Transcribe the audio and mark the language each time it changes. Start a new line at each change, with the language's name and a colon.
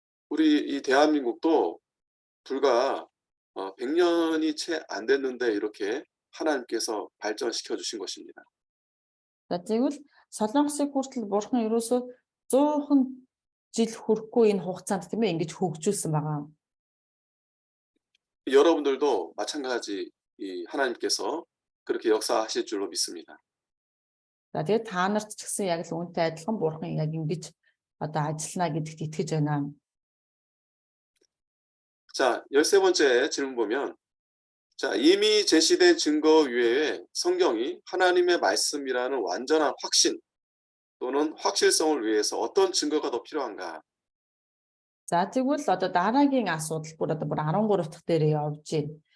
Korean: 우리 이 대한민국도 불과 100년이 채 안 됐는데 이렇게 하나님께서 발전시켜 주신 것입니다.
Mongolian: За тэгвэл Солонгосыг хүртэл Бурхан ерөөсөө 100 жил хүрэхгүй энэ хугацаанд тийм ээ ингэж хөгжүүлсэн байгаа.
Korean: 여러분들도 마찬가지 이 하나님께서 그렇게 역사하실 줄로 믿습니다.
Mongolian: За тэгээд та нарт ч гэсэн яг л үүнтэй адилхан Бурхан яг ингэж одоо ажиллана гэдэгт итгэж байна.
Korean: 자, 13번째 질문 보면 자, 이미 제시된 증거 위에 성경이 하나님의 말씀이라는 완전한 확신 또는 확실성을 위해서 어떤 증거가 더 필요한가?
Mongolian: За тэгвэл одоо дараагийн асуудал бүр 13 дахь дээр явж байна.